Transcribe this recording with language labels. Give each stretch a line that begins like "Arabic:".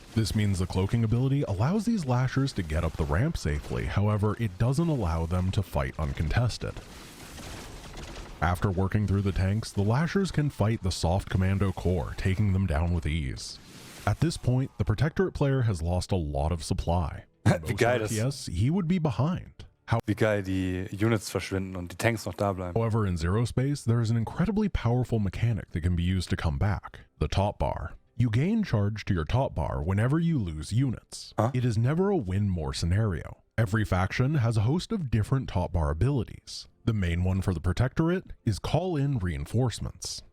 English: This means the cloaking ability allows these Lashers to get up the ramp safely, however, it doesn't allow them to fight uncontested. After working through the tanks, the Lashers can fight the soft commando core, taking them down with ease. At this point, the Protectorate player has lost a lot of supply.
German: Wie geil das
English: ist. He would be behind.
German: Wie geil die Units verschwinden und die Tanks noch da bleiben.
English: However, in Zerospace, there is an incredibly powerful mechanic that can be used to come back, the top bar. You gain charge to your top bar whenever you lose units. It is never a win more scenario. Every faction has a host of different top bar abilities. The main one for the Protectorate is call in reinforcements.